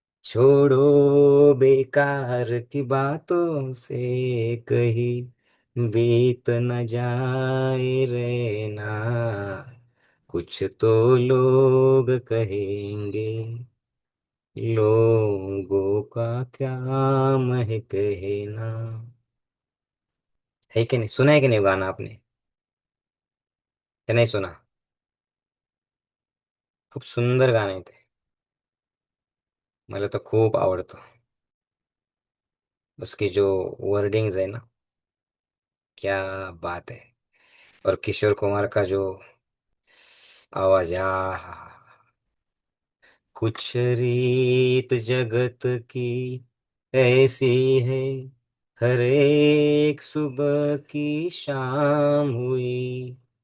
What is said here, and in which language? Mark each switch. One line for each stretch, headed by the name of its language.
Hindi: छोड़ो बेकार की बातों से कहीं बीत न जाए रहना, कुछ तो लोग कहेंगे, लोगों का क्या है कहना। है कि नहीं, सुना है कि नहीं गाना आपने, या नहीं सुना?
Marathi: खूप सुंदर गाणे ते, मला तर खूप आवडतं।
Hindi: उसकी जो वर्डिंग्स है ना, क्या बात है। और किशोर कुमार का जो आवाज, कुछ रीत जगत की ऐसी है, हर एक सुबह की शाम हुई।